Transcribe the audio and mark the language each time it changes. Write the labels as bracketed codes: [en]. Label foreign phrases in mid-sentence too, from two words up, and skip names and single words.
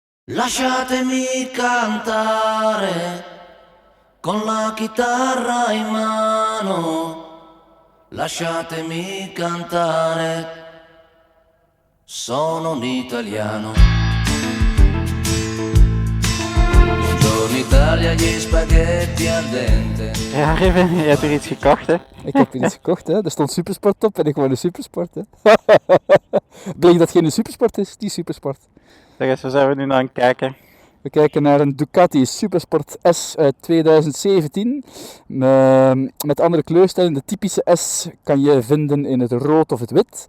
[it] Lasciatemi cantare con la chitarra in mano, lasciatemi cantare, sono un italiano. Buongiorno Italia, gli spaghetti al dente. [nl] Ja, Ruben, je hebt er iets gekocht, hè? Ik heb hier iets gekocht, hè. Er stond Supersport op en ik wou een Supersport, hè. Bleek dat geen Supersport is, die Supersport. Zeg eens, waar zijn we nu naar aan het kijken? We kijken naar een Ducati Supersport S uit 2017. Met andere kleurstellingen. De typische S kan je vinden in het rood of het wit.